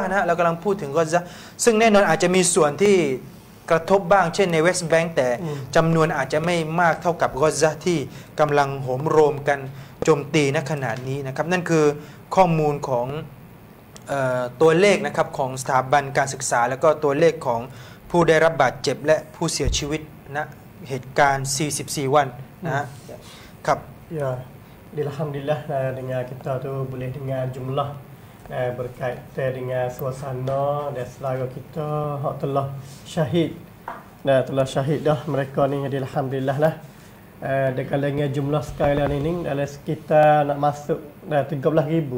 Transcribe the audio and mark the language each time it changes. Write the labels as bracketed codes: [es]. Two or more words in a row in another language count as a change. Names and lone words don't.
[th] นะฮะเรากำลังพูดถึงกอซาซึ่งแน่นอนอาจจะมีส่วนที่กระทบบ้างเช่นในเวสต์แบงก์แต่จำนวนอาจจะไม่มากเท่ากับกอซาที่กำลังโหมโรงกันโจมตีณขณะนี้นะครับนั่นคือข้อมูลของตัวเลขนะครับของสถาบันการศึกษาแล้วก็ตัวเลขของผู้ได้รับบาดเจ็บและผู้เสียชีวิตณเหตุการณ์44 วันนะครับ [mfa] Ya, alhamdulillah dengan kita tu boleh dengar jumlah berkaitan dengan suasana dan saudara kita hak telah syahid. Telah syahid dah mereka ni alhamdulillah lah. Dengan jumlah sekarang ini dalam sekitar nak masuk dah 13,000.